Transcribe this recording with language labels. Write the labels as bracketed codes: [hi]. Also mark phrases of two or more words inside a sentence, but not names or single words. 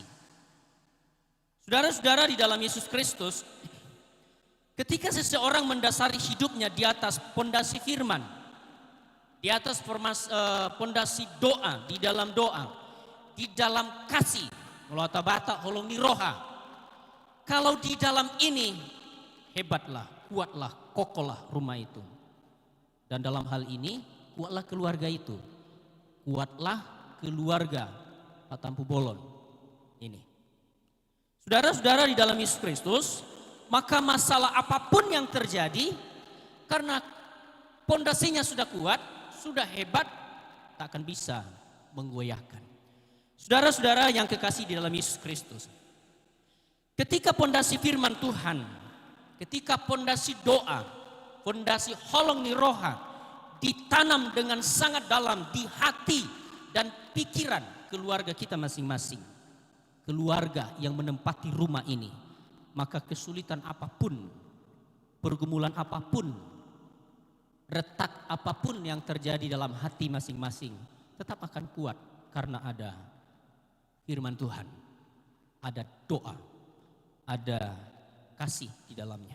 [id] Saudara-saudara di dalam Yesus Kristus, ketika seseorang mendasari hidupnya di atas pondasi firman, di atas pondasi doa, di dalam doa, di dalam kasih, melata bata [bbc] holong ni roha. [id] Kalau di dalam ini hebatlah, kuatlah, kokohlah rumah itu. Dan dalam hal ini kuatlah keluarga itu. Kuatlah keluarga Patampu Bolon ini. Saudara-saudara di dalam Yesus Kristus, maka masalah apapun yang terjadi, karena pondasinya sudah kuat, sudah hebat, tak akan bisa menggoyahkan. Saudara-saudara yang kekasih di dalam Yesus Kristus, ketika pondasi firman Tuhan, ketika pondasi doa, pondasi [bbc] holong ni roha [id] ditanam dengan sangat dalam di hati dan pikiran keluarga kita masing-masing, keluarga yang menempati rumah ini, maka kesulitan apapun, pergumulan apapun, retak apapun yang terjadi dalam hati masing-masing tetap akan kuat karena ada firman Tuhan, ada doa, ada kasih di dalamnya.